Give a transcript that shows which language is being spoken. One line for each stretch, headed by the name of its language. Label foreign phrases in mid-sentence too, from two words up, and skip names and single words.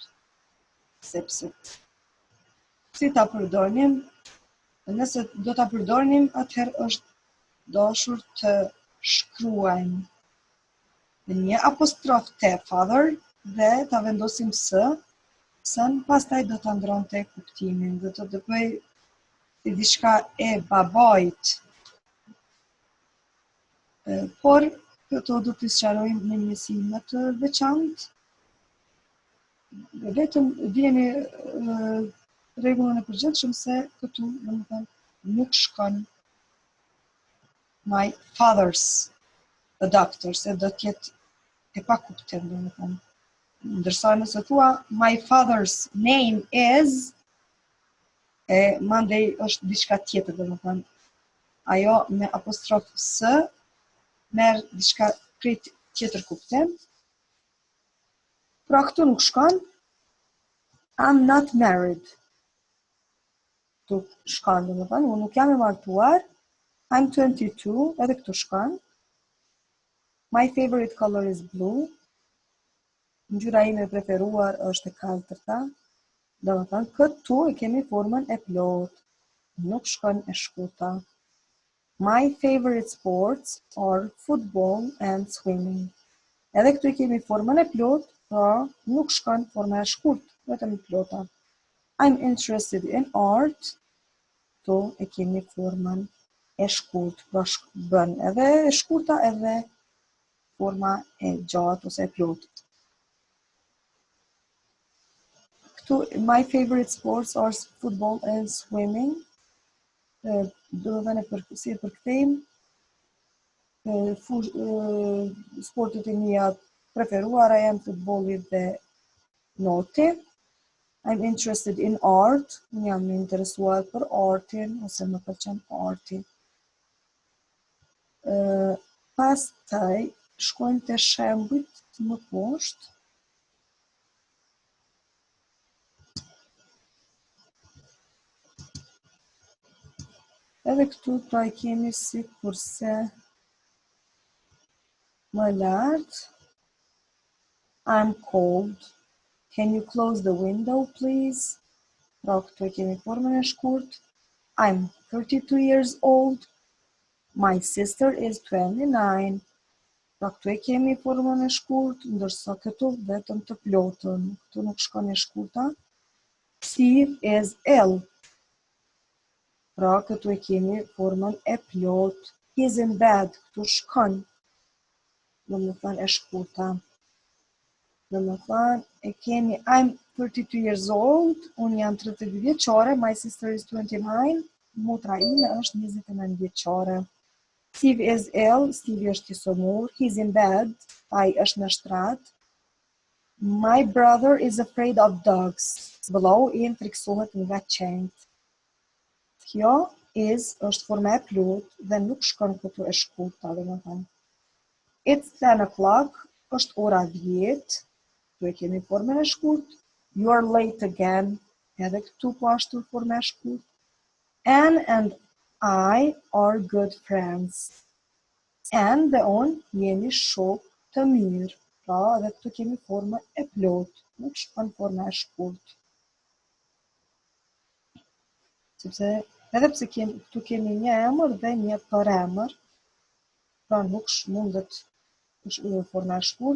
Albanian: Sepse si ta përdornim, nëse do ta përdornim, atëherë është dashur të shkruajmë me një apostrof te father dhe ta vendosim sën, pastaj do ta ndronte kuptimin, do të bëj si diçka e babait. Por këto do t'i sqarojmë në një si më të veçantë. Vetëm vjeni rregullën e përgjithshëm se këtu domethënë nuk shkon
English: my father's a doctor,
Albanian: se do t'jetë e pa kuptim domethënë. Ndërsa nëse thua
English: my father's name is,
Albanian: mandej është diçka tjetër domethënë. Ajo me apostrof s merr diçka krejt tjetër kuptim. Pra këtu nuk shkon.
English: I'm not married.
Albanian: Këtu shkon domethënë, unë nuk jam e martuar.
English: I'm 22,
Albanian: edhe këtu shkon.
English: My favorite color is blue.
Albanian: Ngjyra ime e preferuar është e kaltërta. Domethënë këtu e kemi formën e plotë. Nuk shkon e shkurta.
English: My favorite sports are football and swimming.
Albanian: Edhe këtu e kemi formën e plotë, pra nuk shkon forma e shkurtë, vetëm e plota.
English: I'm interested in art.
Albanian: Këtu e kemi formën e shkurtë, pra bën edhe e shkurta edhe forma e gjatë ose e plotë.
English: Këtu my favorite sports are football and swimming.
Albanian: Do të thënë si e përkthejmë sportet e mia preferuara janë futbolli dhe noti.
English: I'm interested in art.
Albanian: Unë jam interesuar për artin ose më pëlqen arti. Pastaj shkojmë te shembujt më poshtë. Edhe këtu pra e kemi si kurse më lart.
English: I'm cold. Can you close the window, please?
Albanian: Pra këtu e kemi formën e shkurt.
English: I'm 32 years old. My sister is 29.
Albanian: Pra këtu e kemi formën e shkurt, ndërsa këtu vetëm të plotën. Këtu nuk shkon e shkurta.
English: Steve is ill.
Albanian: Pra këtu e kemi formën e plot.
English: He's in bed.
Albanian: Këtu shkon. Domethënë e shkurta. Domethënë e kemi
English: I'm 32 years old.
Albanian: Unë jam 32 vjeçare.
English: My sister is 29.
Albanian: Motra ime është 29 vjeçare.
English: Steve is ill.
Albanian: Steve është i sëmur.
English: He's in bed.
Albanian: Ai është në shtrat.
English: My brother is afraid of dogs.
Albanian: Vëllau im friksohet nga qenjtë. Kjo është forma e plotë dhe nuk shkon këtu e shkurta, domethënë.
English: It's 10 o'clock,
Albanian: është ora 10. Këtu e kemi formën e shkurtë.
English: You are late again.
Albanian: Edhe këtu po ashtu forma e shkurtë.
English: Anne and I are good friends.
Albanian: Anne dhe unë jemi shok të mirë. Pra edhe këtu kemi formën e plotë. Nuk shkon forma e shkurtë. Sepse edhe pse këtu kemi një emër dhe një përemër, pra nuk mundet forma e shkurtë.